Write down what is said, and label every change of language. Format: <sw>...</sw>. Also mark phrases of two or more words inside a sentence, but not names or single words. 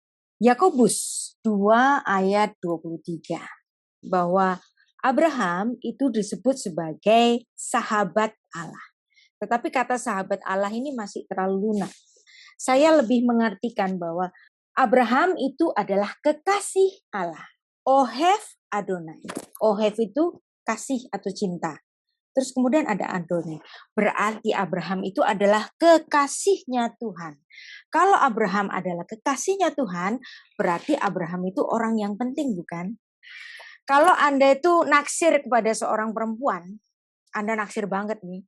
<id>Yakobus 2 ayat 23 bahwa Abraham itu disebut sebagai sahabat Allah. Tetapi kata sahabat Allah ini masih terlalu lunak. Saya lebih mengartikan bahwa Abraham itu adalah kekasih Allah.</id> <he>Ohev Adonai.</he> <id>Ohev itu kasih atau cinta. Terus kemudian ada Adonai. Berarti Abraham itu adalah kekasihnya Tuhan. Kalau Abraham adalah kekasihnya Tuhan, berarti Abraham itu orang yang penting, bukan? Kalau Anda itu naksir kepada seorang perempuan, Anda naksir banget nih.</id>